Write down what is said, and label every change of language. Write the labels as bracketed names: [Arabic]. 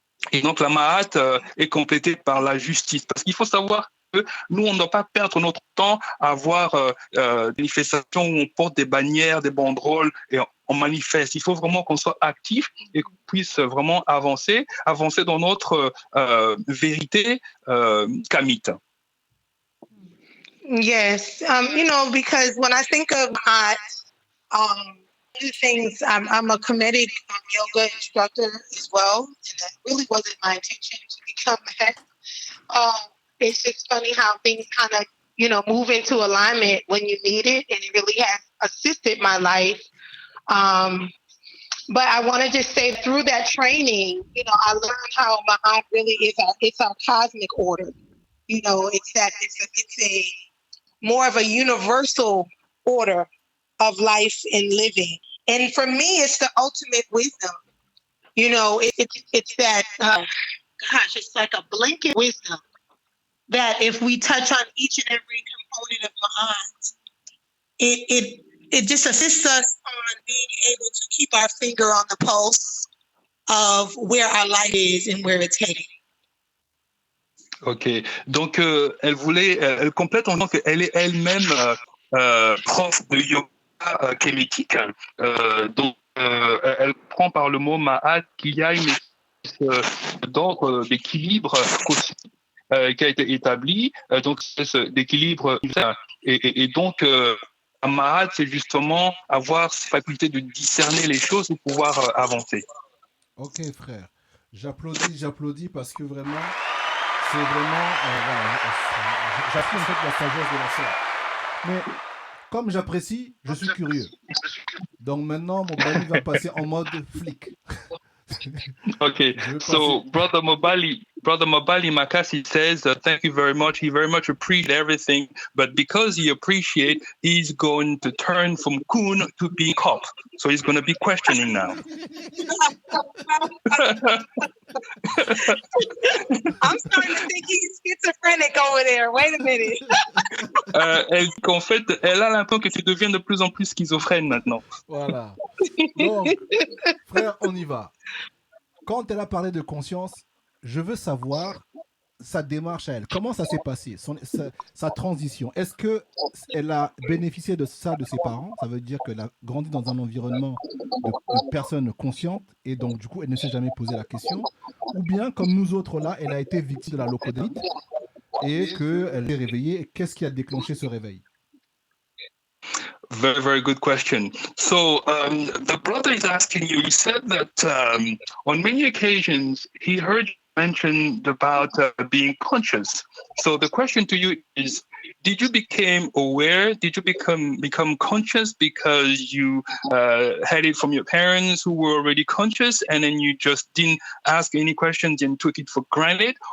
[French] Et donc, la ma'at est complétée par la justice. Parce qu'il faut savoir que nous, on ne doit pas perdre notre temps à avoir des manifestations où on porte des bannières, des banderoles et on manifeste. Il faut vraiment qu'on soit actif et qu'on puisse vraiment avancer dans notre vérité kamite. [English] Yes, you know, because when I think of one of the things, I'm a comedic yoga instructor as well, and that really wasn't my intention to become that. It's just funny how things kind of, you know, move into alignment when you need it, and it really has assisted my life. But I want to just say, through that training, you know, I learned how Ma'at really is our cosmic order. You know, it's a more of a universal order of life and living. And for me, it's the ultimate wisdom. You know, it's that, it's like a blanket wisdom that if we touch on each and every component of Ma'at, it just assists us on being able to keep our finger on the pulse of where our life is and where it's heading. [French] Ok, donc elle complète en disant qu'elle est elle-même prof de yoga kémétique. Donc elle prend par le mot ma'at qu'il y a une espèce d'ordre d'équilibre qui a été établi. Donc c'est d'équilibre et donc ma'at, c'est justement avoir cette faculté de discerner les choses et pouvoir avancer. Ok frère, j'applaudis parce que vraiment c'est vraiment, voilà, j'apprécie en fait la sagesse de la sœur. Mais comme j'apprécie, je suis curieux. Donc maintenant, Mobali va passer en mode flic. [English] Okay, so Brother Mobali Makasi says, thank you very much. He very much appreciates everything, but because he appreciates, he's going to turn from coon to being cop. So he's going to be questioning now. I'm starting to think he's schizophrenic over there. Wait a minute. [French] Qu'en fait, elle a l'impression que tu deviens de plus en plus schizophrène maintenant. Voilà. Donc, frère, on y va. Quand elle a parlé de conscience, je veux savoir sa démarche à elle. Comment ça s'est passé, sa transition? Est-ce qu'elle a bénéficié de ça de ses parents? Ça veut dire qu'elle a grandi dans un environnement de personnes conscientes et donc du coup, elle ne s'est jamais posé la question. Ou bien, comme nous autres là, elle a été victime de la locodélite et qu'elle est réveillée. Et qu'est-ce qui a déclenché ce réveil? [English] Very, very good question. So the brother is asking you, he said that on many occasions he heard mentioned about being conscious. So the question to you is, did you become aware? Did you become conscious because you had it from your parents who were already conscious, and then you just didn't ask any questions and took it for granted?